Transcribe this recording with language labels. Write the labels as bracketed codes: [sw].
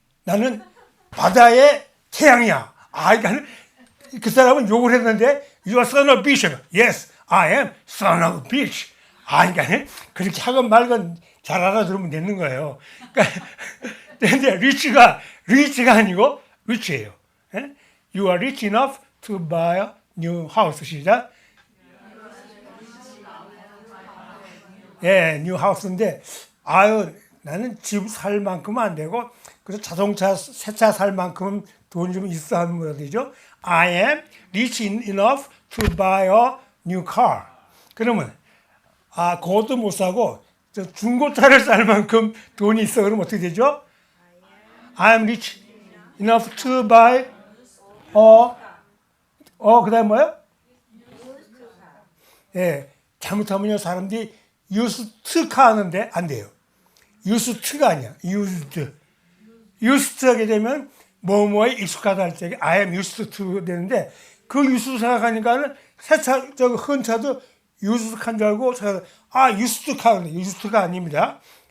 [ko] 나는 바다의 태양이야. 그러니까 그 사람은 욕을 했는데 [en] You are son of bitch. Yes, I am son of bitch. [ko] 그러니까 그렇게 하건 말건 잘 알아들으면 되는 거예요. 그러니까 근데 리치가 아니고 rich예요. [en] You are rich enough to buy a new house. [ko] 시작. new house인데 나는 집 살 만큼은 안 되고 그래서 자동차 새 차 살 만큼 돈 좀 있어 하면 뭐라 되죠? [en] I am rich enough to buy a new car. [ko] 그러면 그것도 못 사고 중고차를 살 만큼 돈이 있어. 그러면 어떻게 되죠? [en] I am rich enough to buy [ko] 그다음 뭐요? 잘못하면요 사람들이 used to 하는데 안 돼요. used to가 아니야. used 하게 되면 뭐뭐에 익숙하다 할 때 I am used to 되는데 그 used 생각하니까는 흔 차도 used 한 줄 알고 used to 하는데 used가 아닙니다.